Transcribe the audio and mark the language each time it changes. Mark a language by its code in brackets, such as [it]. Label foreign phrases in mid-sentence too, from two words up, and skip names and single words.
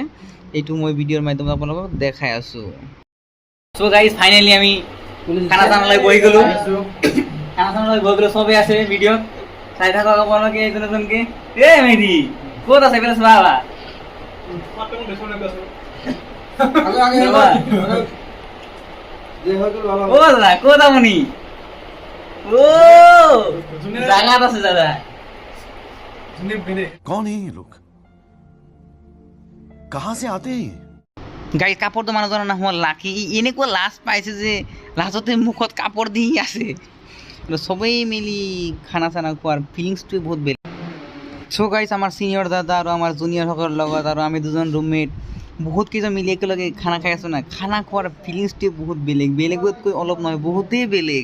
[as] এইটো মই ভিডিঅ'ৰ মাধ্যমত আপোনালোকক দেখাই আছোঁ। [en] so guys finally [as] আমি খানা চানালৈ বহি গ'লোঁ, চবেই আছে ভিডিঅ'ত চাই থাকক আপোনালোকে এজন এজনকৈ। মেহেদি ক'ত আছে এইফালে চোৱা ক'ত আপুনি? জাগাত আছে দাদা। [hi] कौन है ये लोग कहाँ से आते हैं? [as] গাড়ী কাপোৰটো মানুহজনৰ নাম হ'ল লাকি। এনেকুৱা লাজ পাইছে যে লাজতে মুখত কাপোৰ দি আছে। চবেই মিলি খানা চানা খোৱাৰ ফিলিংছটোৱে বহুত বেলেগ। [en] so guys [as] আমাৰ ছিনিয়ৰ দাদা আৰু আমাৰ জুনিয়ৰসকলৰ লগত আৰু আমি দুজন ৰুমমেট বহুত কেইজন মিলি একেলগে খানা খাই আছোঁ না, খানা খোৱাৰ ফিলিংছটোৱে বহুত বেলেগ, বেলেগতকৈ অলপ নহয় বহুতেই বেলেগ।